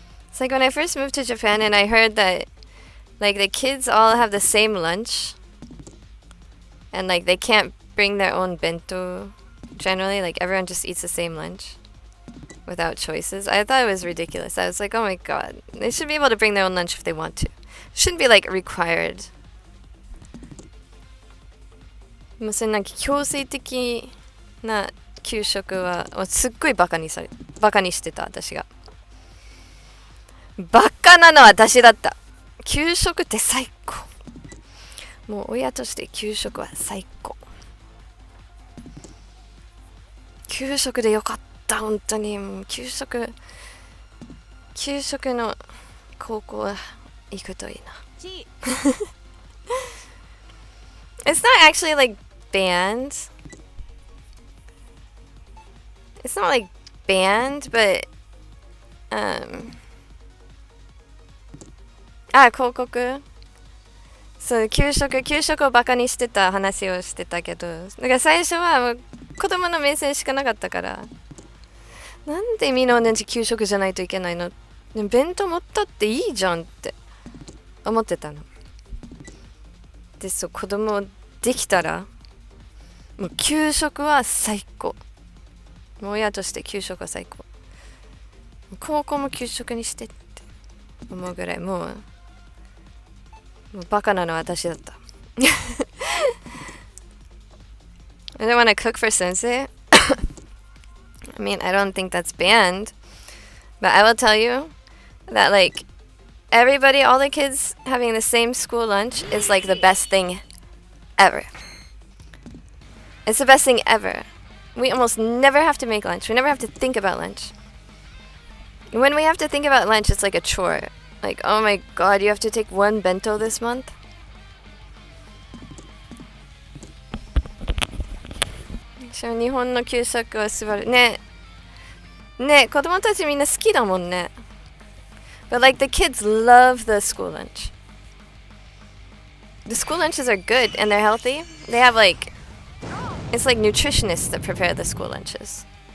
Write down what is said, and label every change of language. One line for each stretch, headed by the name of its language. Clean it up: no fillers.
English: It's like when I first moved to Japan and I heard that like the kids all have the same lunch and like they can't bring their own bento generally, like everyone just eats the same lunch without choices. I thought it was ridiculous. I was like, oh my god, they should be able to bring their own lunch if they want to. It shouldn't be like required.
Japanese: もうそれなんか強制的な給食はすっごいバカにしてた。私がバカなのは私だった。給食って最高。もう親として給食は最高。給食でよかった。本当にもう給食の高校は行くといいな。
English: It's not actually like banned. It's not like banned, but広告。
Japanese: そう、給食をバカにしてた話をしてたけど、だから最初はもう子供の目線しかなかったから、なんでみんな同じ給食じゃないといけないの？でも弁当持ったっていいじゃんって思ってたの。で、そう、子供できたらもう給食は最高。もう親として給食は最高。高校も給食にしてって思うぐらいもうバカなのは私だった。
English: I don't want to cook for sensei. I mean, I don't think that's banned. But I will tell you that like everybody, all the kids having the same school lunch is like the best thing ever. It's the best thing ever. We almost never have to make lunch. We never have to think about lunch. When we have to think about lunch, it's like a chore. Like, oh my god, you have to take one bento this month?
Japanese: So, 日本の給食は素晴らしい。ね。ね、子供たちみんな好きだもんね。
English: But like the kids love the school lunch. The school lunches are good and they're healthy. They have like, it's like nutritionists that prepare the school lunches.